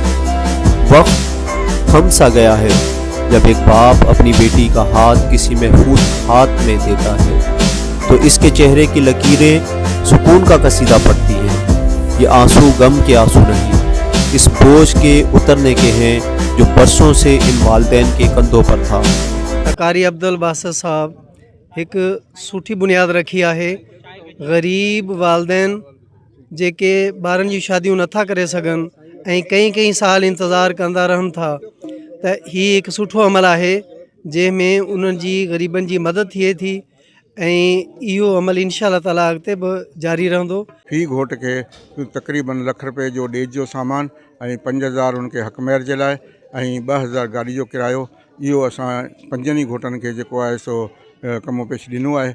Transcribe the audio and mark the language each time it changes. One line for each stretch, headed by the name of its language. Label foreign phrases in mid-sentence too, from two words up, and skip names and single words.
Urdu: وقت تھم سا گیا ہے جب ایک باپ اپنی بیٹی کا ہاتھ کسی محفوظ ہاتھ میں دیتا ہے تو اس کے چہرے کی لکیریں سکون کا قصیدہ پڑھتی ہیں۔ یہ آنسو غم کے آنسو نہیں، اس بوجھ کے اترنے کے ہیں جو برسوں سے ان والدین کے کندھوں پر تھا۔ قاری عبدالباسط صاحب ایک سٹھی بنیاد رکھی ہے۔ غریب والدین
Sindhi: जेके ॿारनि जी शादियूं नथा करे सघनि ऐं कई साल इंतज़ारु कंदा रहनि था, त हीउ हिकु सुठो अमल आहे जंहिंमें उन्हनि जी ग़रीबनि जी मदद थिए थी ऐं इहो अमल इंशाअल्लाह ताला अॻिते बि जारी रहंदो। फी घोट खे तक़रीबन ₹1 लख जो ॾेज जो सामान ऐं 5000 उनखे हक़मैर जे लाइ ऐं 2000 गाॾी जो किरायो, इहो असां 5 घोटनि खे जेको आहे सो कमो पेश ॾिनो आहे।